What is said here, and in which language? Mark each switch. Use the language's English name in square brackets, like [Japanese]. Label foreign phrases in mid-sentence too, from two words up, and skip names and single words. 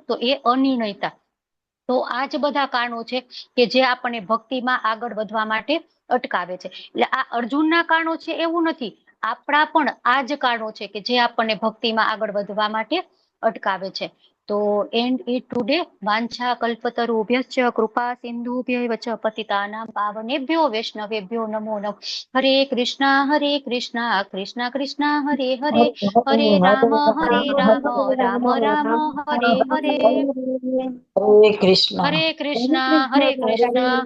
[Gujarati] તો એ અનિર્ણયતા. તો આ જ બધા કારણો છે કે જે આપણને ભક્તિમાં આગળ વધવા માટે અટકાવે છે. એટલે આ અર્જુનના કારણો છે એવું નથી, આપણા પણ આ જ કારણો છે કે જે આપણને ભક્તિમાં આગળ વધવા માટે અટકાવે છે. [English] તો end it today. [Sanskrit] વાંછા કલ્પતરુભ્યશ્ચ કૃપા સિંધુભ્યૈવ ચ પતિતાનાં પાવનેભ્યો વૈષ્ણવેભ્યો નમો નમઃ. હરે કૃષ્ણ કૃષ્ણ કૃષ્ણ હરે હરે, હરે રામ રામ રામ હરે હરે. હરે કૃષ્ણ હરે કૃષ્ણ